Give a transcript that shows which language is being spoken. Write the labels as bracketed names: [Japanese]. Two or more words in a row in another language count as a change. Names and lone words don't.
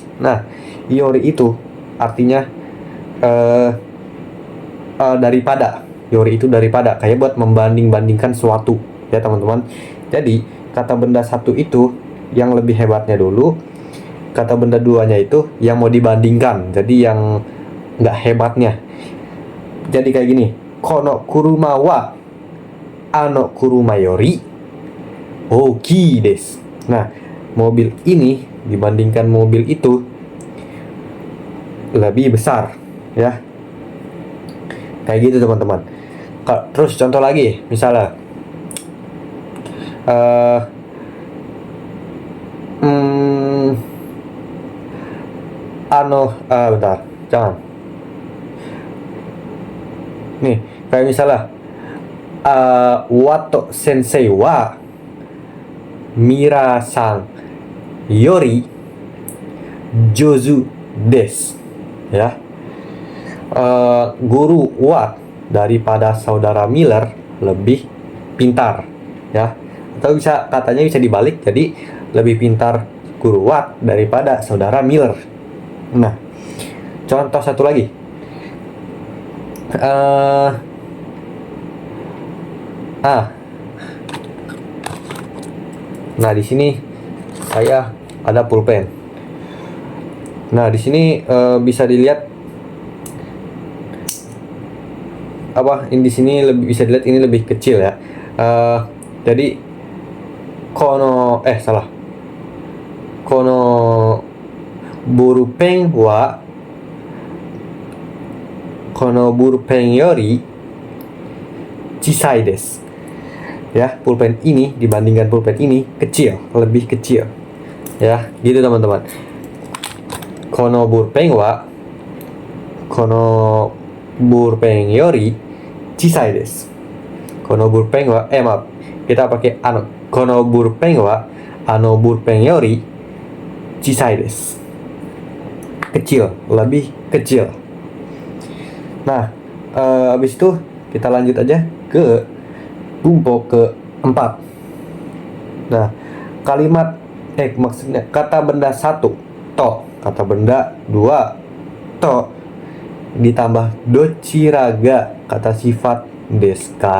[Indonesian] Nah, yori itu artinya daripada. Yori itu daripada, kayak buat membanding-bandingkan suatu ya teman-teman. Jadi kata benda 1 itu yang lebih hebatnya dulu, kata benda 2-nya itu yang mau dibandingkan, jadi yang nggak hebatnya. Jadi kayak gini, [Japanese] この車はあの車より大きいです. [Indonesian] Nah, mobil ini dibandingkan mobil itu lebih besar ya, kayak gitu teman-teman. Terus contoh lagi, misalnya bentar, jangan. Nih, kayak misalnya [Japanese] ワット先生はミラーさんより上手です. [Indonesian] Ya, guru Watt daripada saudara Miller lebih pintar ya, atau katanya bisa dibalik, jadi lebih pintar guru Watt daripada saudara Miller. Nah, contoh satu lagi, nah di sini saya ada pulpen. Nah, di sini bisa dilihat di sini bisa dilihat ini lebih kecil ya. [Japanese] Jadi このボールペンはこのボールペンより小さいです. [Indonesian] Ya, pulpen ini dibandingkan pulpen ini kecil, lebih kecil. Ya, gitu teman-teman. [Japanese] このボールペンはこのボールペンより小さいです. このボールペンは [Indonesian] maaf, kita pakai [Japanese] このボールペンはボールペンより小さいです. [Indonesian] Kecil, lebih kecil. Nah, habis itu kita lanjut aja ke bumpo keempat. Nah, kalimat maksudnya kata benda 1 to, kata benda 2 to, ditambah dochiraga kata sifat deska.